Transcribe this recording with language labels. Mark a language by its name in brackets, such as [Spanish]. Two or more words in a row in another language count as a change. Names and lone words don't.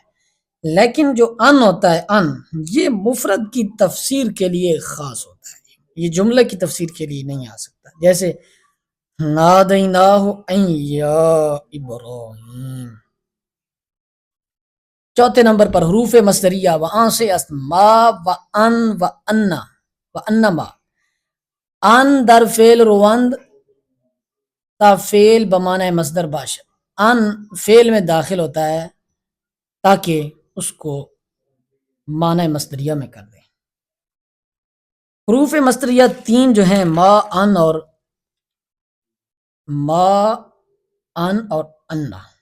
[Urdu] لیکن جو ان ہوتا ہے ان، یہ مفرد کی تفسیر کے لیے خاص ہوتا ہے، یہ جملہ کی تفسیر کے لیے نہیں آ سکتا. [Arabic] جیسے نادیناہ ان یا ابراہیم. [Urdu] چوتھے نمبر پر حروف مصدریہ وہاں سے اسما و ان و انا و انما. [Persian] ان در فعل روند تا فعل بمعنی مصدر باشد. [Urdu] ان فعل میں داخل ہوتا ہے تاکہ اس کو معنی مصدریہ میں کر دیں. حروف مصدریہ تین جو ہیں ما ان اور انا.